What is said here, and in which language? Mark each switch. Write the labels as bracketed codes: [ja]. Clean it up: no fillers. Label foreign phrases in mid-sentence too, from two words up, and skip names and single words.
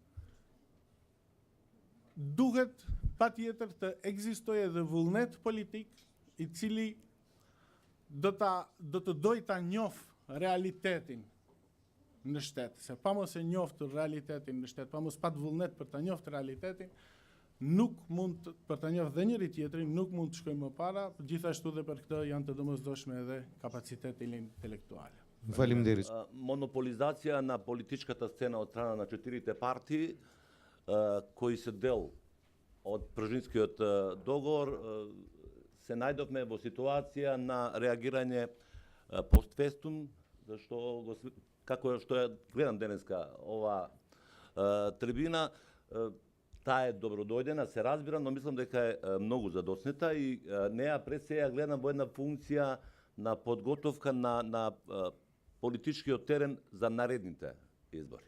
[sq] duhet patjetër të ekzistojë edhe vullnet politik i cili do të doj ta njoh realitetin në shtet, se pa mos e njoftur realitetin në shtet, pa mos pat vullnet për ta njohur realitetin, nuk mund për ta njohur dhe njëri tjetrin, nuk mund të shkojmë më para, gjithashtu dhe për këtë janë të domosdoshme edhe kapaciteti intelektuale. Faleminderit. [mk] Монополизација на политичката сцена од страна на 4 партии кои се дел од Пржинскиот договор, се најдовме во ситуација на реагирање постфестум, зашто како што ја гледам денеска ова трибина, таа е добродојдена, се разбира, но мислам дека е многу задоснета и неа пред се ја гледам во една функција на подготовка на политичкиот терен за наредните избори.